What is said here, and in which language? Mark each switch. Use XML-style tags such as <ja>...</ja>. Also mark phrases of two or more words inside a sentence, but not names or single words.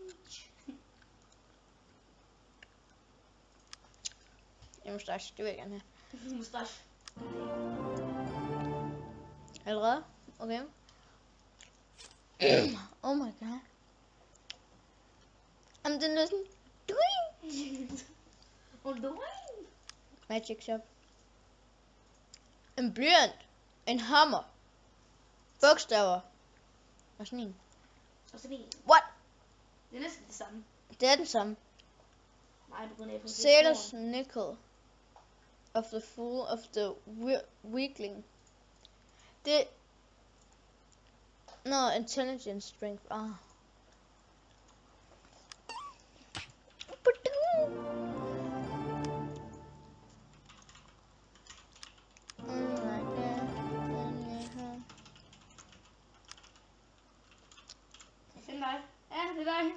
<da>En mustache, det vil jeg gerne have. Mustache. Allerede? Okay.</da> <en>Oh my god.</en> <da>Jamen, den er sådan... Doing!</da> <en>Magic shop.</en> <da>En blyant. En hammer. Bogstaver. Og sådan en. Og sådan en. What? Det er næsten det samme. Det er den samme. Nej, på grund af</da> <en>Sailor's nickel. Of the fool of the weakling.</en> <da>Det...</da> <en>No, intelligence strength. Ah.</en> <da>Jeg finder dig. Ja, det er dig.</da>